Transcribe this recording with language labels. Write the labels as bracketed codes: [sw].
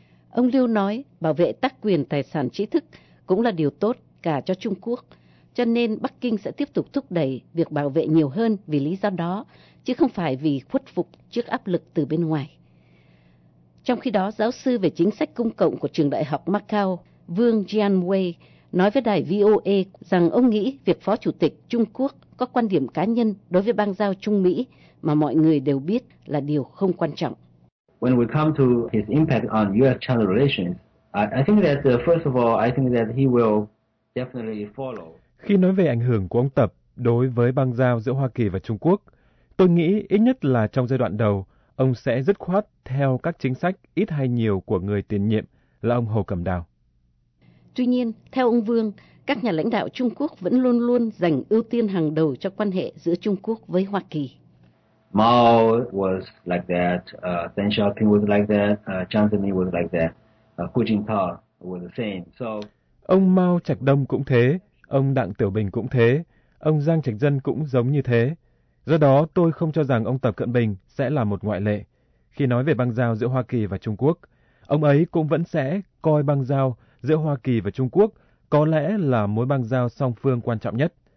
[vi] Ông Liu nói, bảo vệ tác quyền tài sản trí thức cũng là điều tốt cả cho Trung Quốc, cho nên Bắc Kinh sẽ tiếp tục thúc đẩy việc bảo vệ nhiều hơn vì lý do đó, chứ không phải vì khuất phục trước áp lực từ bên ngoài. Trong khi đó, giáo sư về chính sách công cộng của trường đại học Macau, Vương Jianwei, nói với đài VOA rằng ông nghĩ việc Phó Chủ tịch Trung Quốc có quan điểm cá nhân đối với bang giao Trung Mỹ mà mọi người đều biết là điều không quan trọng. [en] When we come to his impact on US-China relations, I think that first of all, I think that he will definitely follow. [vi] Khi nói về ảnh hưởng của ông Tập đối với bang giao giữa Hoa Kỳ và Trung Quốc, tôi nghĩ ít nhất là trong giai đoạn đầu, ông sẽ dứt khoát theo các chính sách ít hay nhiều của người tiền nhiệm là ông Hồ Cẩm Đào. Tuy nhiên, theo ông Vương, các nhà lãnh đạo Trung Quốc vẫn luôn luôn dành ưu tiên hàng đầu cho quan hệ giữa Trung Quốc với Hoa Kỳ. [en] Mao was like that, Deng Xiaoping was like that, Chiang Zemin was like that, Hu Jintao was the same. So [vi] ông Mao Trạch Đông cũng thế, ông Đặng Tiểu Bình cũng thế, ông Giang Trạch Dân cũng giống như thế. Do đó, tôi không cho rằng ông Tập Cận Bình sẽ là một ngoại lệ. Khi nói về bang giao giữa Hoa Kỳ và Trung Quốc, ông ấy cũng vẫn sẽ coi bang giao giữa Hoa Kỳ và Trung Quốc có lẽ là mối bang giao song phương quan trọng nhất.